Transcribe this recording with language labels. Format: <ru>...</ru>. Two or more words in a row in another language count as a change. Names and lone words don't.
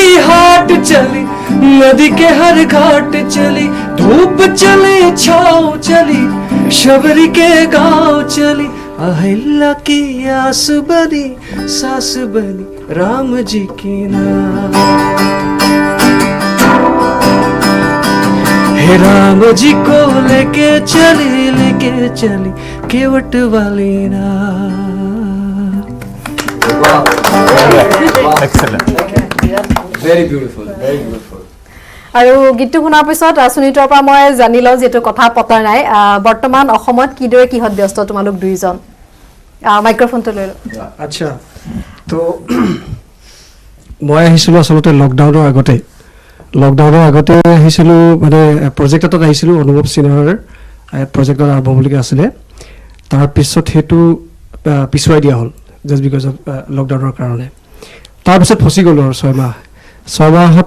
<hi>हाट चली नदी के हर घाट चली धूप चली छाव चली शबरी के गांव चली अहिल्या की आस बनी सास बनी राम जी की नाम हे राम जी को लेके चली केवट वाली ना</hi> <en>Very beautiful, very beautiful.</en> <as>আৰু গীতটো শুনাৰ পিছত সুনীতৰ পৰা মই জানি লওঁ যেটো কথা পতা নাই বৰ্তমান অসমত কিদৰে কিহত ব্যস্ত তোমালোক দুইজন মাইক্ৰোফোনটো লৈ লওঁ আচ্ছা তো মই আহিছিলোঁ আচলতে লকডাউনৰ আগতে আহিছিলোঁ মানে প্ৰজেক্ট এটাত আহিছিলোঁ অনুভৱ সিনহাৰৰ প্ৰজেক্টত আৰম্ভ হ'বলগীয়া আছিলে তাৰপিছত সেইটো পিছুৱাই দিয়া হ'ল</as> <en>just because of</en> <as>লকডাউনৰ কাৰণে তাৰপিছত ফচি গ'লোঁ আৰু 6 মাহত</as>